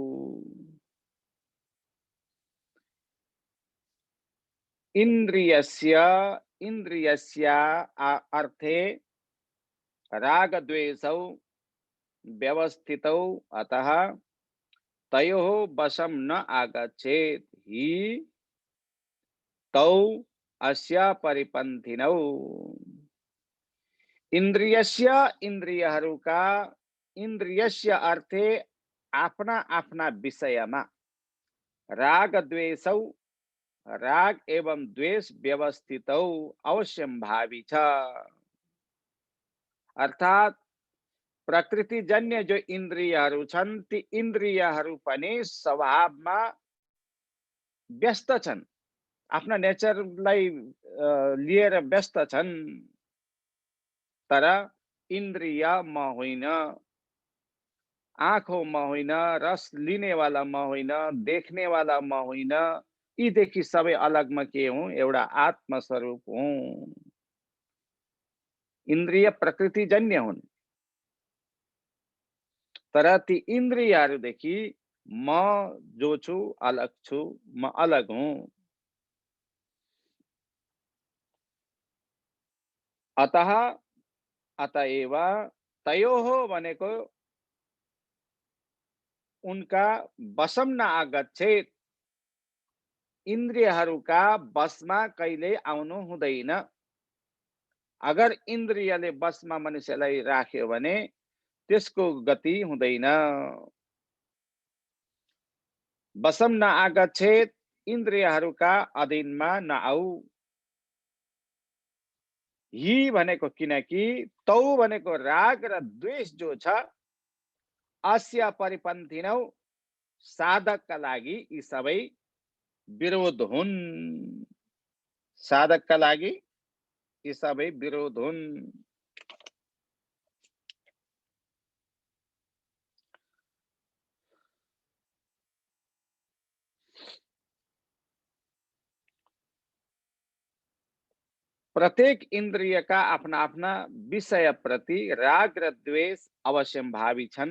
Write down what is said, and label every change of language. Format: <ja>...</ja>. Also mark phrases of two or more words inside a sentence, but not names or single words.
<sa>इन्द्रियस्य अर्थे रागद्वेषौ व्यवस्थितौ, अतः तयोः वशं न आगच्छेत् हि तौ अस्य परिपन्थिनौ।</sa> <ne>इन्द्रियस्य इन्द्रियहरूका</ne> <sa>इन्द्रियस्य अर्थे</sa> <ne>आफ्ना आफ्ना विषयमा</ne> <sa>राग द्वेषौ</sa> <ne>राग एवं द्वेष व्यवस्थितौ अवश्यम भावी छ। अर्थात प्रकृतिजन्य जो इन्द्रियहरू छन् ती इन्द्रियहरू पनि स्वभावमा व्यस्त छन्, आफ्ना नेचरलाई लिएर व्यस्त छन्। तर इन्द्रिय म होइन, आँखों म होइन, रस लिने वाला म होइन,</ne> <hi>देखने वाला</hi> <ne>म होइन, यीदेखि सबै अलग म के हुँ, एउटा आत्मस्वरूप हुँ। इन्द्रिय प्रकृतिजन्य हुन्, तर ती इन्द्रियहरूदेखि म जो छु अलग छु, म अलग हुँ।</ne> <sa>अतः अतएव तयोः</sa> <ne>भनेको उनका</ne> <sa>वशम न आगच्छेत्,</sa> <ne>इन्द्रियहरूका वशमा कहिले आउनु हुँदैन। अगर इन्द्रियले वशमा मनुष्यलाई राख्यो भने त्यसको गति हुँदैन।</ne> <sa>वशम न आगच्छेत्,</sa> <ne>इन्द्रियहरूका अधीनमा नआऊ। हि भनेको किनकि तौ भनेको राग र द्वेष जो छ,</ne> <sa>अस्य परिपन्थिनौ</sa> <ne>साधकका लागि यी सबै विरोध हुन्। साधकका लागि यी सबै विरोध हुन्। प्रत्येक इन्द्रिय का आफ्ना आफ्ना विषय प्रति राग र द्वेष अवश्यम भावी छन्।</ne>